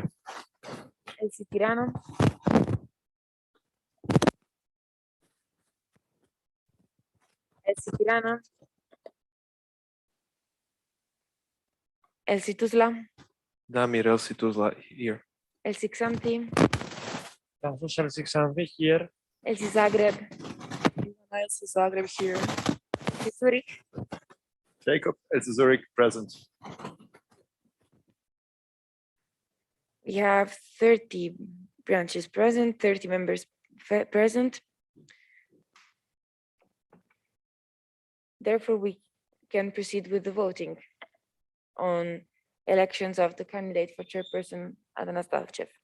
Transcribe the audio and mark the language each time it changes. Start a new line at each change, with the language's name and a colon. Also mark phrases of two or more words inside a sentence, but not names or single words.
English: LC Tirano, LC Tirana, LC Tuzla, Damir LC Tuzla here. LC Xanthi, Tasos LC Xanthi here. LC Zagreb, LC Zagreb here. LC Zurich, Jacob LC Zurich present. we have 30 branches present, 30 members present. Therefore, we can proceed with the voting on elections of the candidate for chairperson Adana Stavchev.